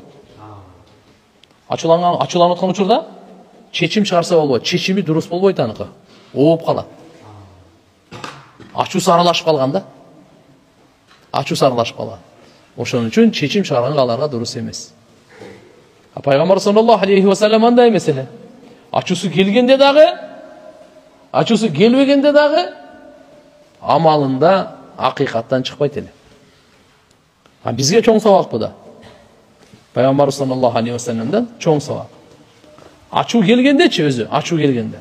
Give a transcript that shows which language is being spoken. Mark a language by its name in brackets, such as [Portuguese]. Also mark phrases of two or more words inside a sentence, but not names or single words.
[Kyrgyz] Ачууланып аткан учурда чечим чыгарса болбойт. Чечими дурус болбойт аныкы. Ооп калат. Ачуусу аралашып калган да. Ошон үчүн чечим чыгарган аларга дурус эмес. Пайгамбар [Arabic] صلى الله عليه وسلم [Kyrgyz] андай эмес эле. Ачуусу келгенде дагы, ачуусу келбегенде дагы амалында акыйкаттан чыкпайт эле. Бизге чоң сабак бу да. Пайгамбар [Arabic] صلى الله عليه وسلم [Kyrgyz] чоң сабак. Ачуу келгендечи өзү, ачуу келгенде.